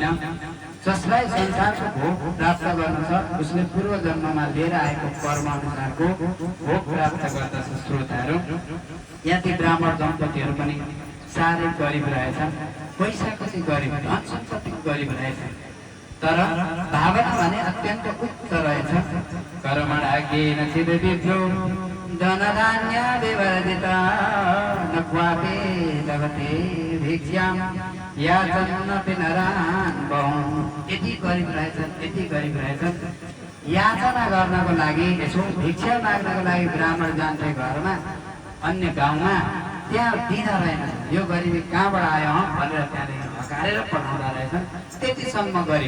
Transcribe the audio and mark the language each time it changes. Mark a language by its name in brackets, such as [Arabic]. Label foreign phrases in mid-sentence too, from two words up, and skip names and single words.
[Nepali] जसलाई संसारको भोग प्राप्त गर्नु छ उसले पूर्व जन्ममा लिएर आएको कर्म अनुसारको भोग प्राप्त गर्दछ। श्रोताहरू, यहाँ ती ब्राह्मण दम्पतिहरू पनि साह्रै गरिब रहेछन्। पैसाको चाहिँ गरिब, धन सम्पत्तिको गरिब रहेछ। तर भावना भने अत्यन्त उच्च रहेछ। [Sanskrit] कर्मणाज्ञेन सिद्धिभ्यो धनधान्य विवर्जिता न क्वापि लभते भिक्षां याचन्नपि नरान् बहु। [Nepali] यति गरिब रहेछन्, यति गरिब रहेछन्। याचना गर्नको लागि, यसो भिक्षा माग्नको लागि ब्राह्मण जान्थे घरमा, अन्य गाउँमा, त्यहाँ दिँदा रहेन। यो गरिबी कहाँबाट आयो भनेर त्यहाँनिर हकारेर पठाउँदा रहेछन्। त्यतिसम्म गरिब।